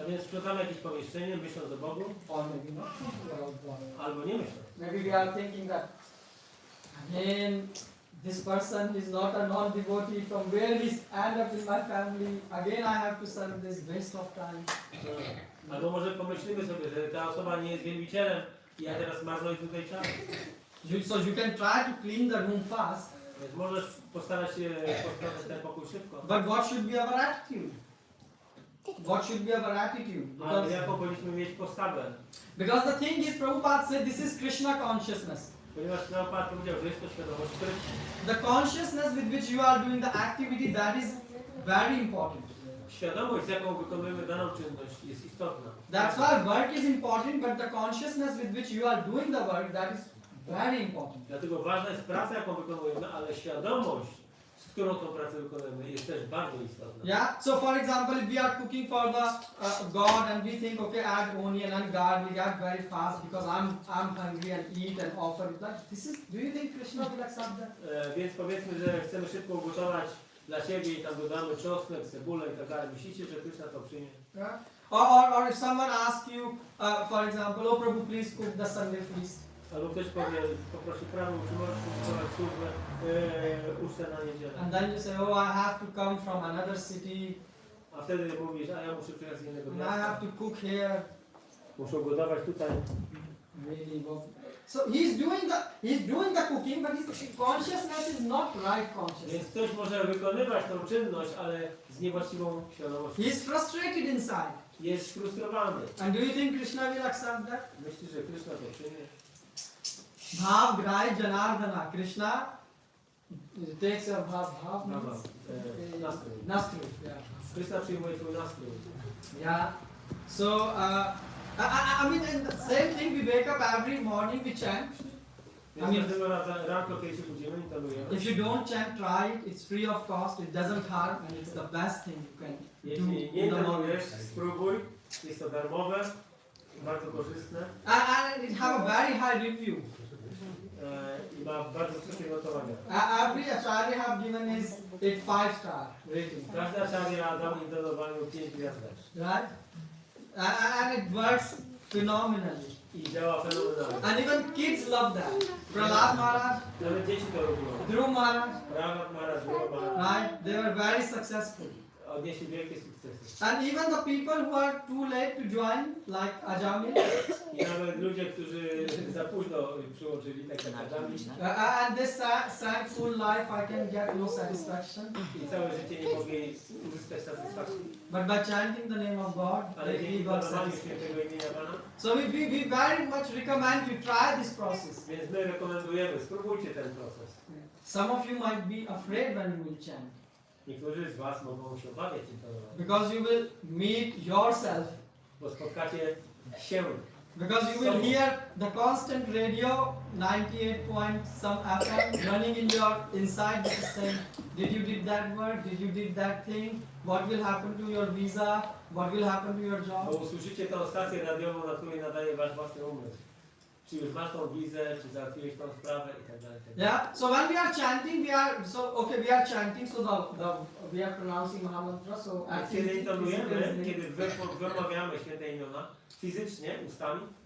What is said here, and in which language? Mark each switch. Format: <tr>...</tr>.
<pl>A więc sprzątamy jakieś pomieszczenie, myśląc o Bogu,</pl> <en>or maybe not thinking about God.</en> <pl>albo nie myśląc.</pl> <en>Maybe we are thinking that again this person is not a non-devotee, from where he's end up in my family, again I have to serve this, waste of time.</en> <pl>Albo może pomyślimy sobie, że ta osoba nie jest wielbicielem i ja teraz marnuję tutaj czas.</pl> <en>So you can try to clean the room fast,</en> <pl>Więc możesz postarać się posprzątać ten pokój szybko.</pl> <en>but what should be our attitude? What should be our attitude?</en> <pl>Ale jaką powinniśmy mieć postawę?</pl> <en>Because the thing is, Prabhupada said this is Krishna consciousness.</en> <pl>Ponieważ Prabhupada powiedział, że jest to świadomość Krishna.</pl> <en>The consciousness with which you are doing the activity, that is very important.</en> <pl>Świadomość, z jaką wykonujemy daną czynność, jest istotna.</pl> <en>That's why work is important, but the consciousness with which you are doing the work, that is very important.</en> <pl>Dlatego ważna jest praca, jaką wykonujemy, ale świadomość, z którą tą pracę wykonujemy, jest też bardzo istotna.</pl> <en>Yeah. So, for example, if we are cooking for the God and we think, okay, add onion and garlic, add very fast because I'm hungry and eat and offer it. Like this is. Do you think Krishna will accept that?</en> <pl>Więc powiedzmy, że chcemy szybko ugotować dla siebie i tam dodamy czosnek, cebulę i tak dalej. Myślicie, że Krishna to przyjmie?</pl> <en>Yeah. Or if someone asks you, for example, oh Prabhu, please cook the Sunday feast.</en> <pl>Albo ktoś powie, poprosi Prabhu, czy możesz ugotować służbę, ucztę na niedzielę.</pl> <en>And then you say, oh, I have to come from another city.</en> <pl>A wtedy mówisz, a ja muszę przyjechać z innego</pl> <en>And I have</en> <pl>miasta.</pl> <en>to cook here.</en> <pl>Muszę ugotować tutaj.</pl> <en>Really, so he's doing the cooking, but his consciousness is not right</en> <pl>Więc</pl> <en>consciousness.</en> <pl>ktoś może wykonywać tą czynność, ale z niewłaściwą świadomością.</pl> <en>He is frustrated inside.</en> <pl>Jest frustrowany.</pl> <en>And do you think Krishna will accept that?</en> <pl>Myślisz, że Krishna to przyjmie?</pl> <sa>Bhav Grai Janardana.</sa> <en>Krishna takes your bhav. Bhav means</en> <pl>Nastrój. nastrój. Yeah. Krishna przyjmuje twój nastrój.</pl> <en>Yeah. So I mean, and the same thing. We wake up every morning. We chant.</en> <pl>Więc każdego ranko, kiedy się budzimy, intonujemy.</pl> <en>If you don't chant, try it. It's free of cost. It doesn't harm, and it's the best thing you can</en> <pl>Jeśli</pl> <en>do</en> <pl>nie</pl> <en>in the morning.</en> <pl>intonujesz, spróbuj. Jest to darmowe, bardzo korzystne</pl> <en>And it have a very high review.</en> <pl>I ma bardzo wysokie notowania.</pl> <en>Every acharya have given is it 5-star rating,</en> <pl>Każdy acharya dał intonowaniu 5 gwiazdek.</pl> <en>right? And it works phenomenally.</en> <pl>I działa fenomenalnie.</pl> <en>And even kids love that. Prahlad Maharaj,</en> <pl>Nawet dzieci to robią.</pl> <en>Dhruv Maharaj,</en> <pl>Prawa Maharaj, Dhruva Maharaj</pl> <en>right? They were very successful.</en> <pl>odnieśli wielkie sukcesy.</pl> <en>And even the people who are too late to join, like Ajamil,</en> <pl>I nawet ludzie, którzy za późno przyłączyli, tak jak Adami,</pl> <en>and they sang full life, I can get no satisfaction.</en> <pl>i całe życie nie mogli uzyskać satysfakcji.</pl> <en>But by chanting the name of God,</en> <pl>Ale</pl> <en>they</en> <pl>dzięki</pl> <en>got</en> <pl>panowaniu</pl> <en>satisfaction.</en> <pl>świętego imienia Pana,</pl> <en>So we very much recommend you try this process.</en> <pl>więc my rekomendujemy, spróbujcie ten proces.</pl> <en>Some of you might be afraid when you will chant,</en> <pl>Niektórzy z Was mogą się obawiać intonowania,</pl> <en>because you will meet yourself,</en> <pl>bo spotkacie się,</pl> <en>because you will hear the constant radio 98 point some FM running in your inside, which is saying, did you did that work, did you did that thing, what will happen to your visa, what will happen to your</en> <pl>bo</pl> <en>job.</en> <pl>usłyszycie tą stację radiową, na której nadaje Wasz własny umysł. Czy już masz tą wizę, czy załatwiłeś tą sprawę i tak dalej.</pl> <en>Yeah, so when we are chanting, we are chanting, so we are pronouncing Mahamantra, so</en> <pl>A kiedy intonujemy, kiedy wymawiamy święte imiona, fizycznie, ustami,</pl>